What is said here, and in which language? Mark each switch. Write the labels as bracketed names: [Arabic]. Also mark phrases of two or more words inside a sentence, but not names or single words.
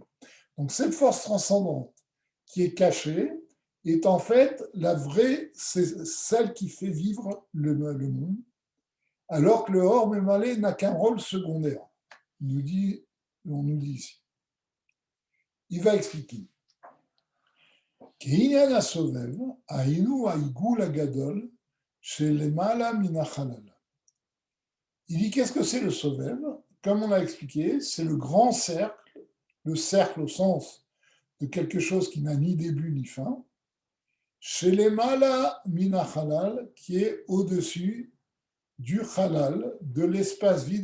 [French] Donc cette force transcendante qui est cachée est en fait la vraie, c'est celle qui fait vivre le monde, alors que le [Hebrew] אור ממלא [French] n'a qu'un rôle secondaire. On nous dit ici. Il va expliquer. [Hebrew] כעניין הסובב, היינו העיגול הגדול שלמעלה מן החלל. [French] Il dit qu'est-ce que c'est le Sovev? Comme on l'a expliqué, c'est le grand cercle, le cercle au sens de quelque chose qui n'a ni début ni fin, [Hebrew] שלמעלה מן החלל, [French] qui est au-dessus du halal, de l'espace vide.